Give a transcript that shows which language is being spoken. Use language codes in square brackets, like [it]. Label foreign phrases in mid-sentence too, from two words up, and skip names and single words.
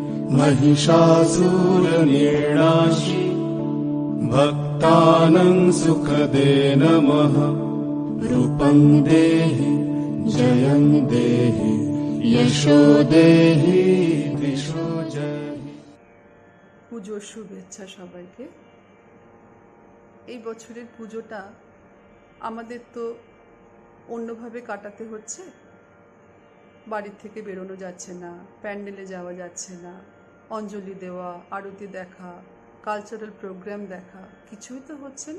[sa] महिषासुरनिर्णाशि भक्तानां सुखदे नमः। रूपं देहि जयं देहि यशो देहि दिशो जहि। [bn] পুজোর শুভেচ্ছা সবাইকে। এই বছরের পুজোটা আমাদের তো অন্যভাবে কাটাতে হচ্ছে। বাড়ির থেকে বেরোনো যাচ্ছে না, প্যান্ডেলে যাওয়া যাচ্ছে না, অঞ্জলি দেওয়া, আরতি দেখা, কালচারাল প্রোগ্রাম দেখা কিছুই তো হচ্ছে না।